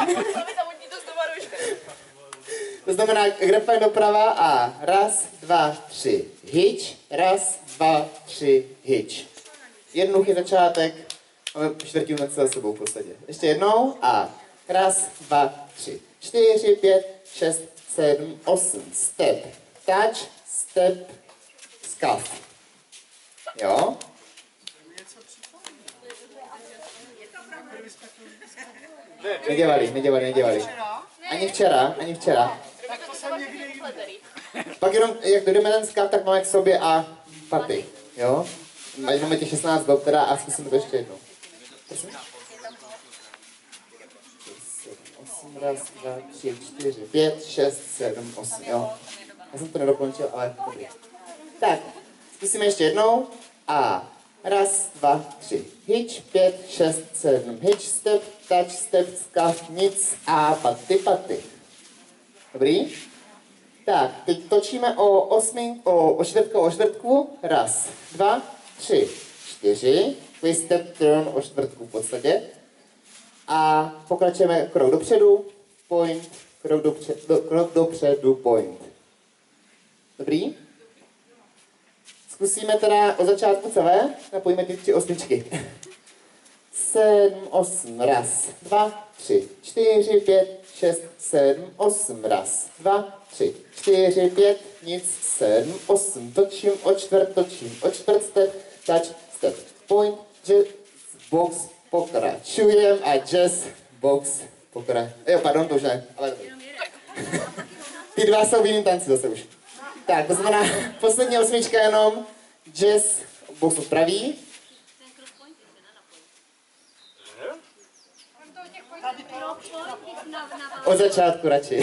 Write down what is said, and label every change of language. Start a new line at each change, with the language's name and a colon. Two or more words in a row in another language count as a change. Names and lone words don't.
Czech: To znamená Grapevine doprava a 1, 2, 3, hitch, 1, 2, 3, hitch. Jednoduchý začátek, máme čtvrtinu celé sebou v podstatě. Ještě jednou a 1, 2, 3, 4, 5, 6, 7, 8,
English: step, touch, step, scuff.
Czech: Jo? Nedělali. Ani včera. Pak jenom, jak dojdeme ten scuff, tak máme k sobě a paty, jo? Máme těch 16 dob teda a zkusíme to ještě jednou. 8, 1, 2, 3, 4, 5, 6, 7, 8, jo. Já jsem to nedokončil, ale dobrý. Tak, zkusíme ještě jednou. A 1, 2, 3,
English: hitch, 5, 6, 7, hitch, step, touch, step, scuff,
Czech: nic a paty. Dobrý? Tak, teď točíme o čtvrtku. 1, 2, 3, 4. Takový
English: step turn
Czech: o čtvrtku v podstatě. A pokračujeme krok dopředu, point, krok dopředu, point. Dobrý? Zkusíme teda od začátku celé, napojíme ty 3 osmičky. 7, 8, 1, 2, 3, 4, 5, 6, 7, 8, 1, 2, 3, 4, 5, nic, 7, 8, točím o čtvrt,
English: step, touch, step, point, jazz, box,
Czech: pokračujem a
English: jazz, box,
Czech: jo, pardon, to už ne, ale ty dva jsou v jiném tanci zase už. Tak, to znamená, poslední osmička jenom,
English: jazz, box
Czech: odpraví. Od začátku radši.